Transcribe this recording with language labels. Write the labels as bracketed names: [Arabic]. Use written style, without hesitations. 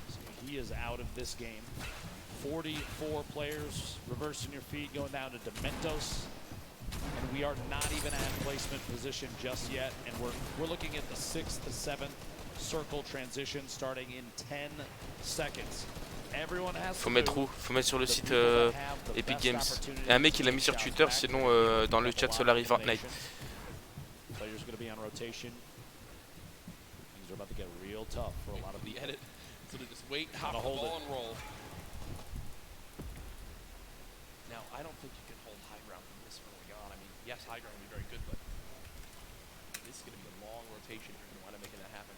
[English] So he is out of this game. 44 players reversing your feet, going down to Dementos. And we are not even at placement position just yet. And we're looking at the 6th to 7th circle transition starting in 10 seconds. [French] Faut mettre où? Faut mettre sur le site Epic Games. Il y a un mec qui l'a mis sur Twitter, sinon dans le chat Solari Fortnite. [English] Players going to be on rotation. Things are about to get real tough for a lot of the edit. So to just wait, hop the ball and roll. Now, I don't think you can hold high ground from this early on. I mean, yes, high ground would be very good, but this is going to be a long rotation if you're going to wind up making that happen.